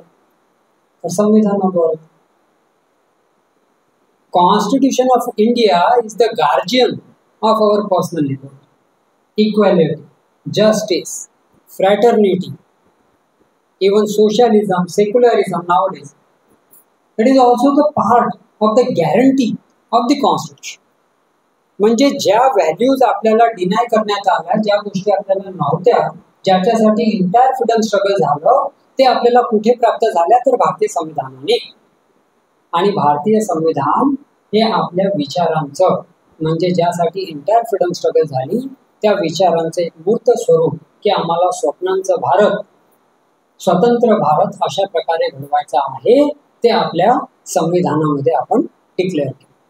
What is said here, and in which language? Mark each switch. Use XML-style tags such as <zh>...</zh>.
<mr>तर संविधानाद्वारे.</mr> <en>Constitution of India is the guardian of our personal liberty, equality, justice, fraternity, even socialism, secularism nowadays. It is also the part of the guarantee of the constitution.</en> <mr>म्हणजे ज्या values आपल्याला deny करण्यात आल्या, ज्या गोष्टी आपल्याला नव्हत्या, ज्याच्यासाठी इंटायर फ्रीडम स्ट्रगल झालं, ते आपल्याला कुठे प्राप्त झाल्या? तर भारतीय संविधानाने. आणि भारतीय संविधान हे आपल्या विचारांचं, म्हणजे ज्यासाठी इंटायर फ्रीडम स्ट्रगल झाली त्या विचारांचे एक मूर्त स्वरूप, की आम्हाला स्वप्नांचं भारत, स्वतंत्र भारत अशा प्रकारे घडवायचा आहे, ते आपल्या संविधानामध्ये आपण डिक्लेअर केलं.</mr>